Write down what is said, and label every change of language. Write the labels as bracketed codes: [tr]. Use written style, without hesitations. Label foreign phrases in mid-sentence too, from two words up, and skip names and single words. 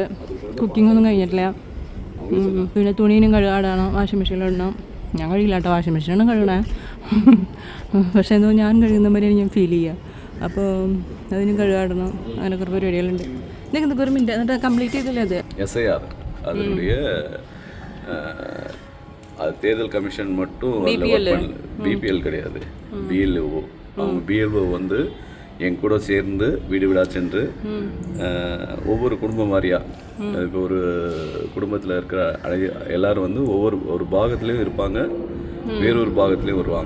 [ml] കുക്കിങ്ങൊന്നും കഴിഞ്ഞിട്ടില്ല. പിന്നെ തുണീനും കഴുകാടണം, [en] washing machine-ilitanam. [ml] ഞാൻ കഴിയില്ല കേട്ടോ, [en] washing machine-aanu [ml] കഴുകണേ. പക്ഷേ എന്തോ ഞാൻ കഴുകുന്ന മാതിരി ഞാൻ ഫീൽ ചെയ്യുക. അപ്പോൾ അതിനും കഴുകാടണം. അങ്ങനെ കുറേ പരിപാടികളുണ്ട്. നിങ്ങൾക്ക് ഒരു മിനിറ്റ് എന്നിട്ട് കംപ്ലീറ്റ് ചെയ്തില്ലേ അത്? [ta] SIR அதனுடைய தேர்தல் கமிஷன் மட்டும் பிபிஎல் கிடையாது, BLO. அவங்க BLO வந்து என் கூட சேர்ந்து வீடு வீடாக சென்று ஒவ்வொரு குடும்பம் வாரியாக, இப்போ ஒரு குடும்பத்தில் இருக்கிற எல்லாரும் வந்து ஒரு பாகத்துலேயும் இருப்பாங்க, வேறொரு பாகத்துலேயும் வருவாங்க.